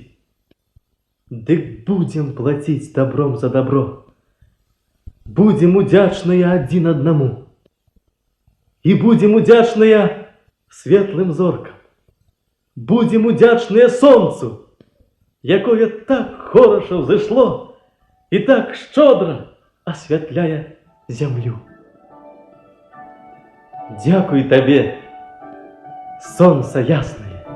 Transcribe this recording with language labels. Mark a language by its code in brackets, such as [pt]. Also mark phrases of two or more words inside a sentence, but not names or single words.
[be] Дык будзем плаціць добром за добро. Будзем удзячныя адзін аднаму. І будзем удзячныя светлым зоркам. Будзем удзячныя сонцу. [ru] якое так хорошо взышло и так щедро освятляя землю. Дякую тебе, солнце ясное.